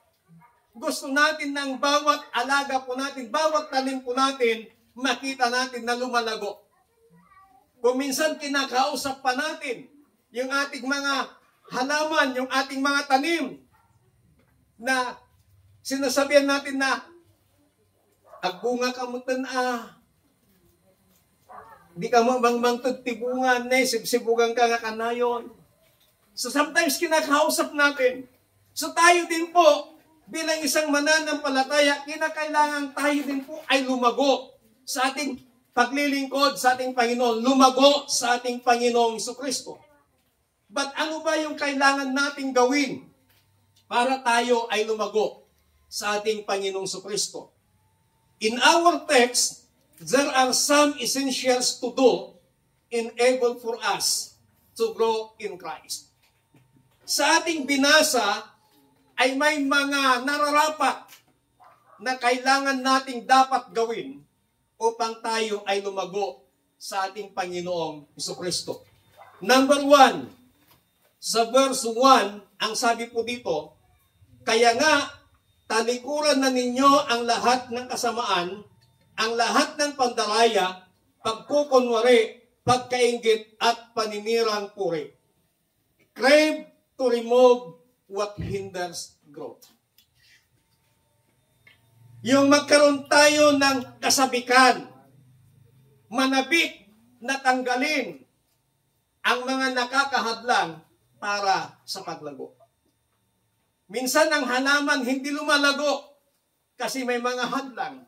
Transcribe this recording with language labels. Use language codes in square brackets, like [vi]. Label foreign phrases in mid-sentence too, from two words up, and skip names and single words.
[tl] Gusto natin ng bawat alaga po natin, bawat tanim po natin, makita natin na lumalago. Kung minsan kinakausap pa natin yung ating mga halaman, yung ating mga tanim, na sinasabihan natin na, [ilo] agbunga ka mo di ka mo bang tibungan, sibsibugan ka nga kanayon. [en] So sometimes [tl] kinakausap natin. So tayo din po, bilang isang mananampalataya, kinakailangan tayo din po ay lumago sa ating paglilingkod sa ating Panginoon, lumago sa ating Panginoong Jesucristo. But ano ba yung kailangan nating gawin para tayo ay lumago sa ating Panginoong Jesucristo? [en] In our text, there are some essentials to do enable for us to grow in Christ. [tl] sa ating binasa ay may mga nararapat na kailangan nating dapat gawin upang tayo ay lumago sa ating Panginoong Jesucristo. Number 1, sa verse 1, ang sabi po dito, kaya nga, talikuran na ninyo ang lahat ng kasamaan, ang lahat ng pandaraya, pagkukunwari, pagkainggit, at paninirang puri. [en] Crave to remove what hinders growth. [tl] Yung magkaroon tayo ng kasabikan, manabik na tanggalin ang mga nakakahadlang para sa paglago. Minsan ang halaman hindi lumalago kasi may mga hadlang.